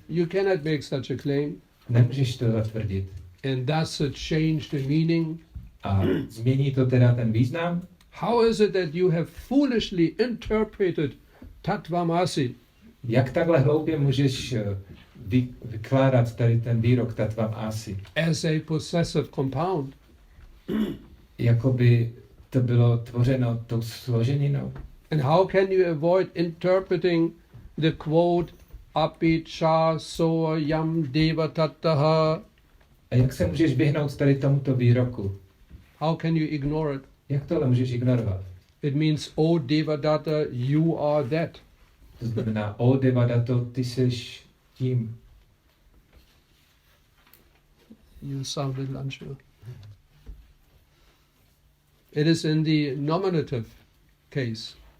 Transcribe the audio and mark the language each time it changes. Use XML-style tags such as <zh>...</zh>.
<en>You cannot make such a claim,</en> <cs>Nemůžeš to zatvrdit.</cs> <en>and thus change the meaning.</en> <cs>A změní to teda ten význam?</cs> <en>How is it that you have foolishly interpreted Tattvamasi?</en> <cs>Jak takhle hloupě můžeš vykládat tady ten výrok Tattvam Asi?</cs> <en>As a possessive compound?</en> <cs>Jakoby to bylo tvořeno tou složeninou.</cs> <en>And how can you avoid interpreting the quote</en> <sa>api cha so yam deva tattaha?</sa> <cs>A jak se můžeš vyhnout tady tomuto výroku?</cs> <en>How can you ignore it?</en> <cs>Jak tohle můžeš ignorovat?</cs> <en>It means, oh Devadatta, you are that.</en> <cs>To znamená, o Devadato, ty seš tím.</cs> <en>You sound a little unsure. It is in the nominative case.</en>